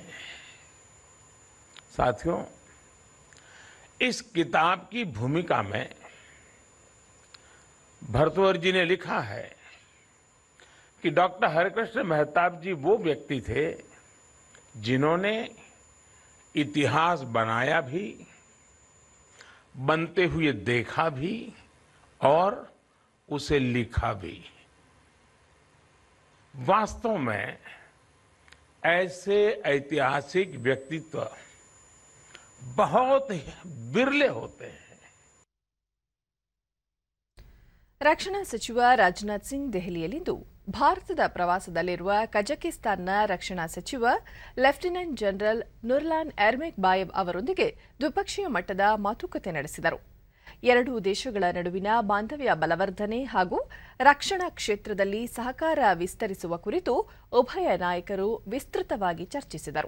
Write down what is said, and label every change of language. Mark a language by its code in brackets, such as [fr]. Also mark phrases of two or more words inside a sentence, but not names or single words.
[hi] साथियों, इस किताब की भूमिका में भर्तृहरि जी ने लिखा है कि डॉक्टर हरेकृष्ण महताब जी वो व्यक्ति थे जिन्होंने इतिहास बनाया भी, बनते हुए देखा भी और उसे लिखा भी. वास्तव में ऐसे ऐतिहासिक व्यक्तित्व बहुत बिरले होते हैं. [kn] ರಕ್ಷಣಾ ಸಚಿವ ರಾಜನಾಥ್ ಸಿಂಗ್ ದೆಹಲಿಯಲ್ಲಿಂದು ಭಾರತದ ಪ್ರವಾಸದಲ್ಲಿರುವ ಕಜಕಿಸ್ತಾನ್ನ ರಕ್ಷಣಾ ಸಚಿವ ಲೆಫ್ಟಿನೆಂಟ್ ಜನರಲ್ ನುರ್ಲಾನ್ ಎರ್ಮೆಕ್ಬಾಯೆವ್ ಅವರೊಂದಿಗೆ ದ್ವಿಪಕ್ಷೀಯ ಮಟ್ಟದ ಮಾತುಕತೆ ನಡೆಸಿದರು. ಎರಡೂ ದೇಶಗಳ ನಡುವಿನ ಬಾಂಧವ್ಯ ಬಲವರ್ಧನೆ ಹಾಗೂ ರಕ್ಷಣಾ ಕ್ಷೇತ್ರದಲ್ಲಿ ಸಹಕಾರ ವಿಸ್ತರಿಸುವ ಕುರಿತು ಉಭಯ ನಾಯಕರು ವಿಸ್ತೃತವಾಗಿ ಚರ್ಚಿಸಿದರು.